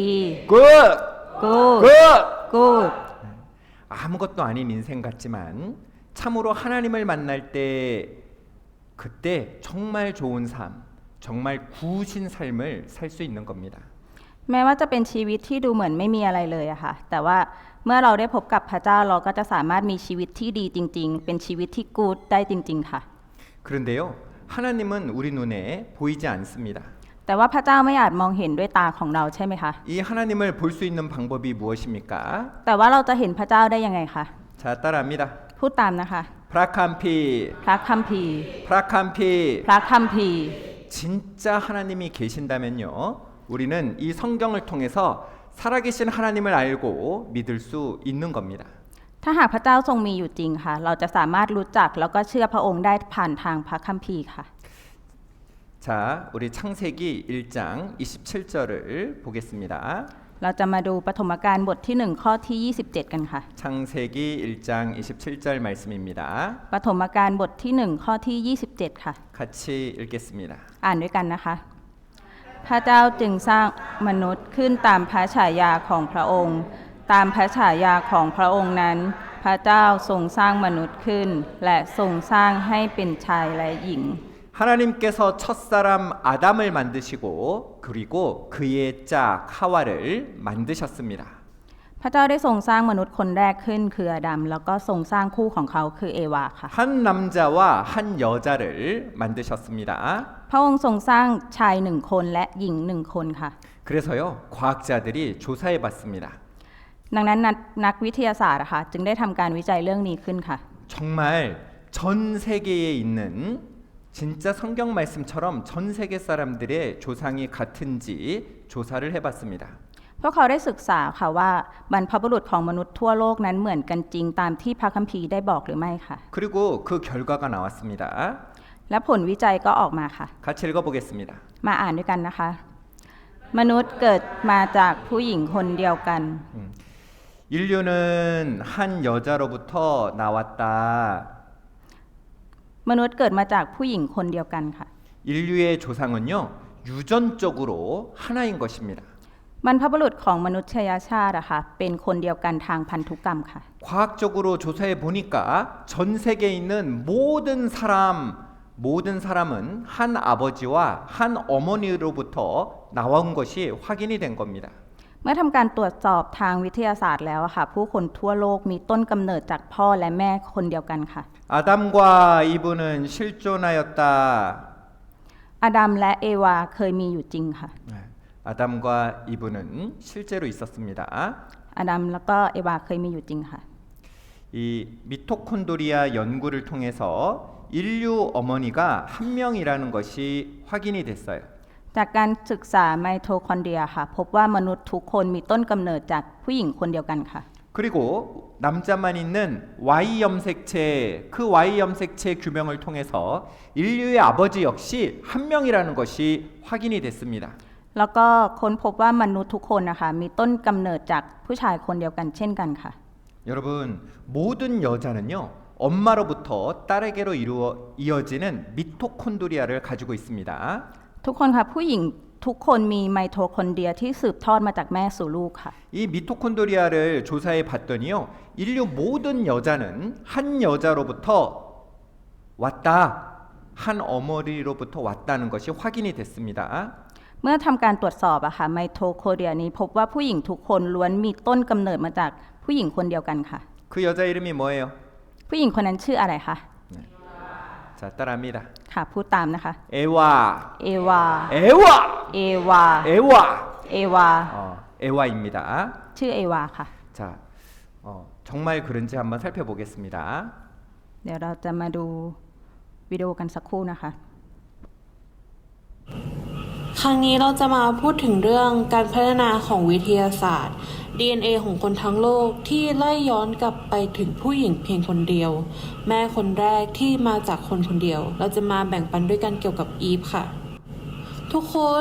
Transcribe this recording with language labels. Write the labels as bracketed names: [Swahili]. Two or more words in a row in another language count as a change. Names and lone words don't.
[Korean] 굿, [Thai] good [Korean] 굿. [Thai] good [Korean] 아무것도 아닌 인생 같지만 참으로 하나님을 만날 때 그때 정말 좋은 삶, 정말 구우신 삶을 살 수 있는 겁니다. [Thai] แม้ว่าจะเป็นชีวิตที่ดูเหมือนไม่มีอะไรเลยอะค่ะ แต่ว่าเมื่อเราได้พบกับพระเจ้าเราก็จะสามารถมีชีวิตที่ดีจริงๆ เป็นชีวิตที่กู๊ดได้จริงๆค่ะ [Korean] 그런데요, 하나님은 우리 눈에 보이지 않습니다. [Thai] แต่ว่าพระเจ้าไม่อาจมองเห็นด้วยตาของเราใช่ไหมคะ [Korean] 이 하나님을 볼 수 있는 방법이 무엇입니까? [Thai] แต่ว่าเราจะเห็นพระเจ้าได้ยังไงคะ [Korean] 자, 따라합니다. [Thai] พูดตามนะคะ [Korean] 프라캄피, [Thai] พระคัมภีร์ [Korean] 프라캄피. [Thai] พระคัมภีร์ [Korean] 진짜 하나님이 계신다면요, 우리는 이 성경을 통해서 살아계신 하나님을 알고 믿을 수 있는 겁니다. [Thai] ถ้าหากพระเจ้าทรงมีอยู่จริงค่ะ เราจะสามารถรู้จักแล้วก็เชื่อพระองค์ได้ผ่านทางพระคัมภีร์ค่ะ [Korean] 자, 우리 창세기 1장 27절을 보겠습니다. [Thai] เราจะมาดูปฐมกาลบทที่1ข้อที่ 27 กันค่ะ [Korean] 창세기 1장 27절 말씀입니다. [Thai] ปฐมกาลบทที่1ข้อที่ 27 ค่ะ [Korean] 같이 읽겠습니다. [Thai] อ่านด้วยกันนะคะ พระเจ้าจึงสร้างมนุษย์ขึ้นตามพระฉายาของพระองค์ ตามพระฉายาของพระองค์นั้น พระเจ้าทรงสร้างมนุษย์ขึ้น และทรงสร้างให้เป็นชายและหญิง [Korean] 하나님께서 첫사람 아담을 만드시고 그리고 그의 짝 하와를 만드셨습니다. [Thai] พระเจ้าได้ทรงสร้างมนุษย์คนแรกขึ้นคืออาดัมแล้วก็ทรงสร้างคู่ของเขาคือเอวาค่ะ [Korean] 한 남자와 한 여자를 만드셨습니다. [Thai] พระองค์ทรงสร้างชาย1คนและหญิง1คนค่ะ [Korean] 그래서요, 과학자들이 조사해 봤습니다. [Thai] ดังนั้นนักวิทยาศาสตร์ค่ะจึงได้ทำการวิจัยเรื่องนี้ขึ้นค่ะ [Korean] 정말 전 세계에 있는 진짜 성경 말씀처럼 전 세계 사람들의 조상이 같은지 조사를 해봤습니다. [Thai] พวกเขาได้ศึกษาค่ะว่าบรรพบุรุษของมนุษย์ทั่วโลกนั้นเหมือนกันจริงตามที่พระคัมภีร์ได้บอกหรือไม่ค่ะ [Korean] 그리고 그 결과가 나왔습니다. [Thai] และผลวิจัยก็ออกมาค่ะ [Korean] 같이 읽어보겠습니다. [Thai] มาอ่านด้วยกันนะคะ มนุษย์เกิดมาจากผู้หญิงคนเดียวกัน [Korean] 인류는 한 여자로부터 나왔다. [Thai] มนุษย์เกิดมาจากผู้หญิงคนเดียวกันค่ะ [Korean] 인류의 조상은요, 유전적으로 하나인 것입니다. [Thai] บรรพบุรุษของมนุษยชาติอะค่ะเป็นคนเดียวกันทางพันธุกรรมค่ะ [Korean] 과학적으로 조사해 보니까 전 세계에 있는 모든 사람 모든 사람은 한 아버지와 한 어머니로부터 나온 것이 확인이 된 겁니다. [Thai] เมื่อทำการตรวจสอบทางวิทยาศาสตร์แล้วอะค่ะผู้คนทั่วโลกมีต้นกำเนิดจากพ่อและแม่คนเดียวกันค่ะ [Korean] 아담과 이브는 실존하였다. [Thai] อาดัมและเอวาเคยมีอยู่จริงค่ะ [Korean] 아담과 이브는 실제로 있었습니다. [Thai] อาดัมแล้วก็เอวาเคยมีอยู่จริงค่ะ [Korean] 이 미토콘드리아 연구를 통해서 인류 어머니가 한 명이라는 것이 확인이 됐어요. [Thai] จากการศึกษาไมโทคอนเดรียค่ะพบว่ามนุษย์ทุกคนมีต้นกำเนิดจากผู้หญิงคนเดียวกันค่ะ [Korean] 그리고 남자만 있는 Y 염색체, 그 Y 염색체 규명을 통해서 인류의 아버지 역시 한 명이라는 것이 확인이 됐습니다. [Thai] แล้วก็ค้นพบว่ามนุษย์ทุกคนนะคะมีต้นกำเนิดจากผู้ชายคนเดียวกันเช่นกันค่ะ [Korean] 여러분, 모든 여자는요, 엄마로부터 딸에게로 이어지는 미토콘드리아를 가지고 있습니다. [Thai] ทุกคนค่ะผู้หญิงทุกคนมีไมโทคอนเดรียที่สืบทอดมาจากแม่สู่ลูกค่ะ [Korean] 이 미토콘드리아를 조사해 봤더니요, 인류 모든 여자는 한 여자로부터 왔다, 한 어머니로부터 왔다는 것이 확인이 됐습니다. [Thai] เมื่อทำการตรวจสอบอะค่ะไมโทคอนเดรียนี้พบว่าผู้หญิงทุกคนล้วนมีต้นกำเนิดมาจากผู้หญิงคนเดียวกันค่ะ [Korean] 그 여자 이름이 뭐예요? [Thai] ผู้หญิงคนนั้นชื่ออะไรคะ [Korean] 자, 따라합니다. [Thai] ค่ะพูดตามนะคะ [Korean] 에와, [Thai] เอวา [Korean] 에와, [Thai] เอวา [Korean] 에와, [Thai] เอวา [Korean] 에와입니다. [Thai] ชื่อเอวาค่ะ [Korean] 자, 정말 그런지 한번 살펴보겠습니다. [Thai] เดี๋ยวเราจะมาดูวิดีโอกันสักครู่นะคะ ครั้งนี้เราจะมาพูดถึงเรื่องการพัฒนาของวิทยาศาสตร์ DNA ของคนทั้งโลกที่ไล่ย้อนกลับไปถึงผู้หญิงเพียงคนเดียว แม่คนแรกที่มาจากคนคนเดียว เราจะมาแบ่งปันด้วยกันเกี่ยวกับอีฟค่ะ ทุกคน